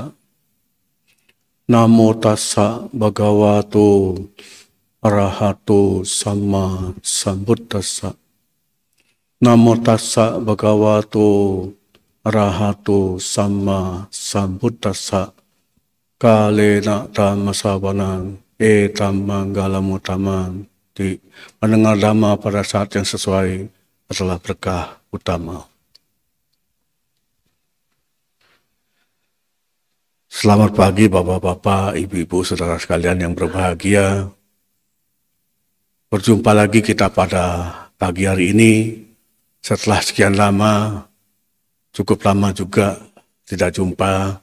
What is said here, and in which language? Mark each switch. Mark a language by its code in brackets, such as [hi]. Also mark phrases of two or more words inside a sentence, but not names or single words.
[pi] Namo tassa bhagavato arahato sama sambuddhassa. Namo tassa bhagavato arahato sama sambuddhassa. Kalena dhammasavanang etam manggalamuttamang. [id] Mendengar dhamma pada saat yang sesuai adalah berkah utama. Selamat pagi Bapak-Bapak, Ibu-Ibu, Saudara sekalian yang berbahagia. Berjumpa lagi kita pada pagi hari ini setelah sekian lama, cukup lama juga tidak jumpa.